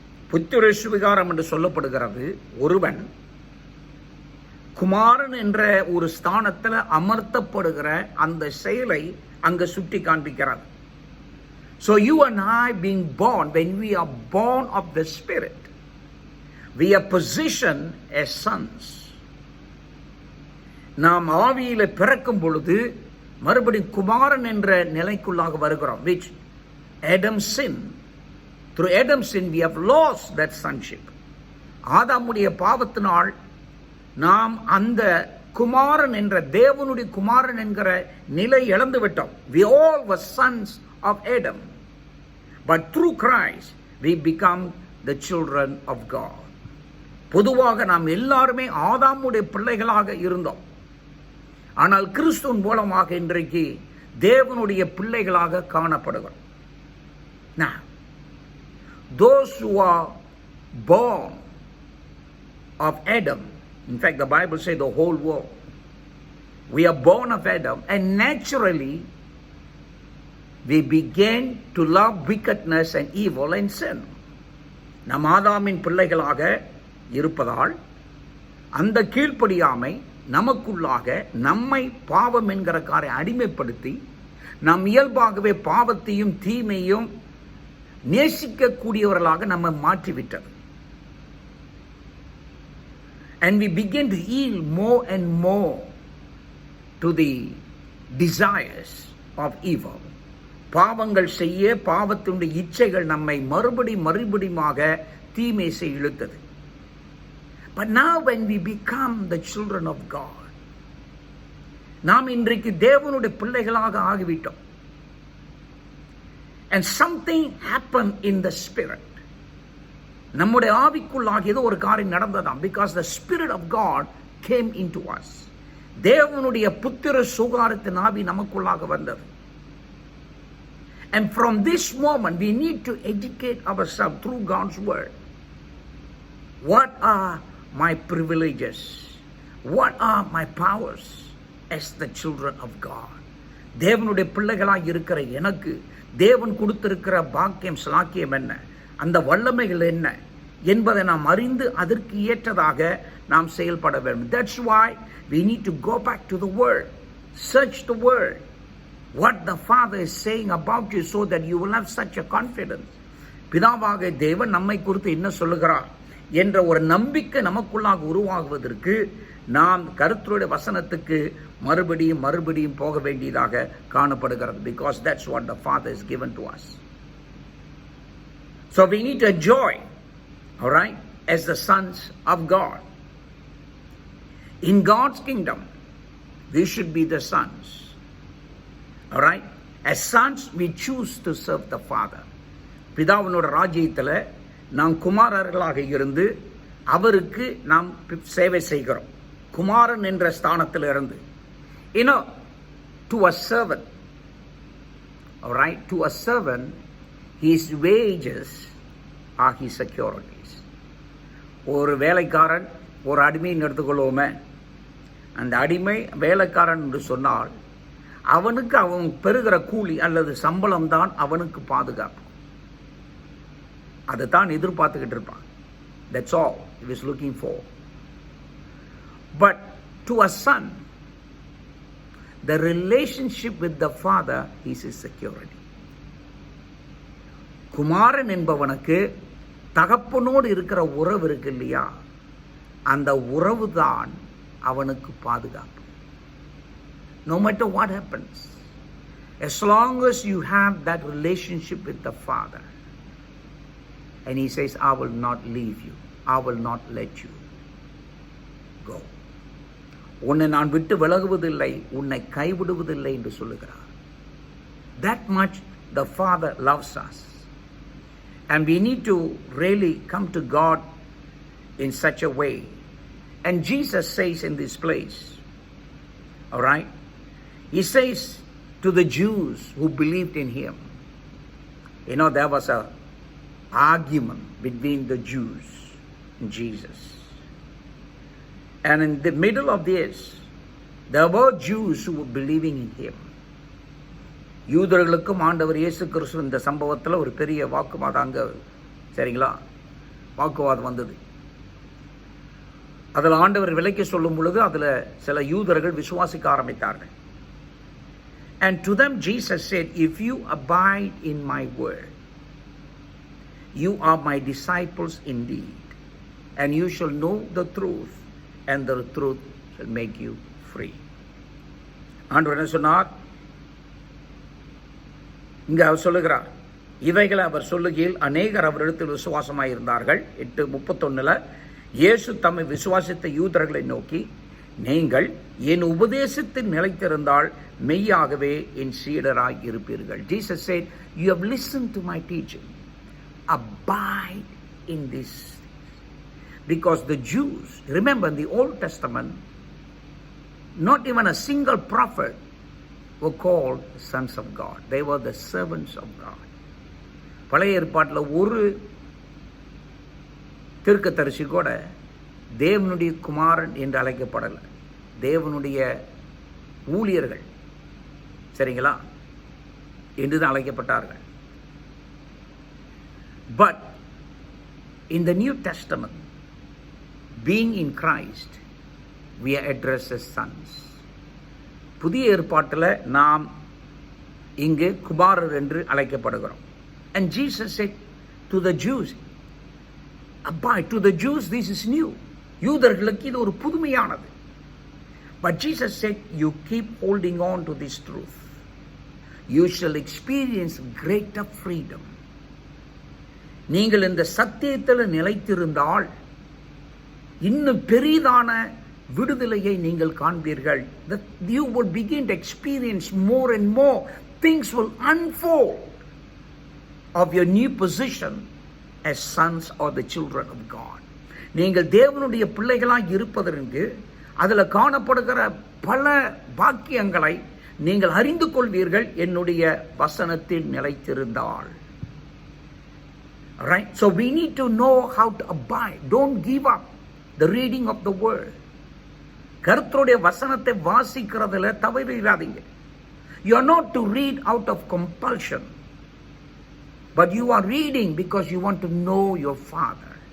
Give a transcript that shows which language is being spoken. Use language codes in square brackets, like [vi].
[ta] புத்திர சுவிகாரம் என்று சொல்லப்படுகிறது. ஒருவன் குமாரன் என்ற ஒரு ஸ்தானத்தில் அமர்த்தப்படுகிற அந்த செயலை அங்கு சுட்டி காண்பிக்கிறார். [en] So you and I being born, when we are born of the Spirit, we are positioned as sons. [ta] நாம் ஆவியில பிறக்கும் பொழுது மறுபடியும் குமாரன் என்ற நிலைக்குள்ளாக வருகிறோம். [en] Which Adam sin. Through Adam's sin we have lost that sonship. [ta] ஆதாமுடைய பாவத்தினால் நாம் அந்த குமாரன் என்ற தேவனுடைய குமாரன் என்கிற நிலை இழந்து விட்டோம். [en] We all were sons of Adam. But through Christ we become the children of God. [ta] பொதுவாக நாம் எல்லாருமே ஆதாமுடைய பிள்ளைகளாக இருந்தோம். ஆனால் கிறிஸ்துவின் மூலமாக இன்றைக்கு தேவனுடைய பிள்ளைகளாக காணப்படுகிறோம். [en] Now, those who are born of Adam, in fact the Bible says the whole world, we are born of Adam, and naturally we begin to love wickedness and evil and sin. [ta] நம் ஆதாமின் பிள்ளைகளாக இருப்பதால் அந்த கீழ்ப்படியாமை நமக்குள்ளாக நம்மை பாவம் என்கிற காரை அடிமைப்படுத்தி நம் இயல்பாகவே பாவத்தையும் தீமையும் நேசிக்கக்கூடியவர்களாக நம்ம மாற்றிவிட்டது. [en] And we begin to yield more and more to the desires of evil. [ta] பாவங்கள் செய்ய பாவத்தினுடைய இச்சைகள் நம்மை மறுபடியுமாக தீமை செய்ய இழுத்தது. [en] But now when we become the children of God, [ta] நாம் இன்றைக்கு தேவனுடைய பிள்ளைகளாக ஆகிவிட்டோம். [en] And something happened in the spirit. [ta] நம்முடைய ஆவிக்குள்ளாக ஏதோ ஒரு காரியம் நடந்ததாம். [en] Because the spirit of God came into us. [ta] தேவனுடைய புத்திர சுகாரத்தின் ஆவி நமக்குள்ளாக வந்தது. [en] And from this moment we need to educate ourselves through God's word. What are my privileges? What are my powers as the children of God? [ta] தேவனுடைய பிள்ளைகளாக இருக்கிற எனக்கு தேவன் கொடுத்திருக்கிற பாக்கியம் ஸ்லாக்கியம் என்ன, அந்த வல்லமைகள் என்ன என்பதை நாம் அறிந்து அதற்கு ஏற்றதாக நாம் செயல்பட வேண்டும். [en] That's why we need to go back to the word, search the word, what the Father is saying about you, so that you will have such a confidence. [ta] பிதாவாக தேவன் நம்மை குறித்து என்ன சொல்லுகிறார் என்ற ஒரு நம்பிக்கை நமக்குள்ளாக உருவாகுவதற்கு நாம் கர்த்தருடைய வசனத்துக்கு மறுபடியும் போக வேண்டியதாக காணப்படுகிறது. [en] Because that's what the Father has given to us. So we need to enjoy, all right, as the sons of God. In God's kingdom, we should be the sons. All right? As sons, we choose to serve the Father. [ta] பிதாவினோட ராஜ்யத்தில் நாம் குமாரர்களாக இருந்து அவருக்கு நாம் சேவை செய்கிறோம். குமாரன் என்ற ஸ்தானத்தில் இருந்து. [en] You know, to a servant, all right, to a servant, his wages are his securities. [ta] ஒரு வேலைக்காரன் ஒரு அடிமைன்னு எடுத்துக்கொள்வோமே, அந்த அடிமை வேலைக்காரன் என்று சொன்னால் அவனுக்கு அவன் பெறுகிற கூலி அல்லது சம்பளம் தான் அவனுக்கு பாதுகாப்பு. அதை தான் எதிர்பார்த்துக்கிட்டு இருப்பான். [en] That's all he was looking for. But to a son, the relationship with the father is his security. [ta] குமாரன் என்பவனுக்கு தகப்பனோடு இருக்கிற உறவு இருக்கு இல்லையா, அந்த உறவு தான் அவனுக்கு பாதுகாப்பு. [en] No matter what happens, as long as you have that relationship with the father, and he says, I will not leave you, I will not let you go. [ta] உன்னை நான் விட்டு விலகுவதில்லை, உன்னை கைவிடுவதில்லை என்று சொல்லுகிறார். [en] That much the Father loves us. And we need to really come to God in such a way. And Jesus says in this place, all right, he says to the Jews who believed in him, you know, there was a argument between the Jews and Jesus. And in the middle of this, there were Jews who were believing in him. [ta] யூதர்களுக்கும் ஆண்டவர் இயேசு கிறிஸ்து இந்த சம்பவத்தில் ஒரு பெரிய வாக்குவாதம் அங்கே, சரிங்களா, வாக்குவாதம் வந்தது. அதில் ஆண்டவர் விலைக்கு சொல்லும் பொழுது அதில் சில யூதர்கள் விசுவாசிக்க ஆரம்பித்தார்கள். [en] And to them Jesus said, if you abide in my word, you are my disciples indeed, and you shall know the truth, and the truth shall make you free. [ta] ஆண்டவர் என்ன சொன்னார்? இங்கே அவர் சொல்லுகிறார், இவைகளை அவர் சொல்லுகையில் அநேகர் அவரிடத்தில் விசுவாசமாயிருந்தார்கள். 8:31 இயேசு தம்மை விசுவாசித்த யூதர்களை நோக்கி, நீங்கள் என் உபதேசத்தில் நிலைத்திருந்தால் மெய்யாகவே என் சீடராய் இருப்பீர்கள். [en] Jesus said, you have listened to my teaching, abide in this. Because the Jews, remember in the Old Testament, not even a single prophet were called sons of God. They were the servants of God. [ta] பழைய ஏற்பாட்டில் ஒரு தீர்க்கதரிசி கூட தேவனுடைய குமாரன் என்று அழைக்கப்படலை. தேவனுடைய ஊழியர்கள், சரிங்களா, என்று தான் அழைக்கப்பட்டார்கள். [en] But in the New Testament, being in Christ, we are addressed as sons. [ta] புதிய ஏற்பாட்டில் நாம் இங்கு குமாரர் என்று அழைக்கப்படுகிறோம். [en] And Jesus said to the Jews, abide. To the Jews this is new. [ta] யூதர்களுக்கு இது ஒரு புதுமையானது. [en] But Jesus said, you keep holding on to this truth, you shall experience greater freedom. [ta] நீங்கள் இந்த சத்தியத்தில் நிலைத்திருந்தால் இன்னும் பெரிதான விடுதலையை நீங்கள் காண்பீர்கள். [en] That you will begin to experience more and more. Things will unfold of your new position as sons or the children of God. [ta] நீங்கள் தேவனுடைய பிள்ளைகளாய் இருப்பதற்கு அதில் காணப்படுகிற பல பாக்கியங்களை நீங்கள் அறிந்து கொள்வீர்கள் என்னுடைய வசனத்தில் நிலைத்திருந்தால். [en] Right? So we need to know how to abide. Don't give up the reading of the word. [ta] கர்த்தருடைய வசனத்தை வாசிக்கிறதுல தவறிடாதீங்க. [en] You are not to read out of compulsion, but you are reading because you want to know your Father.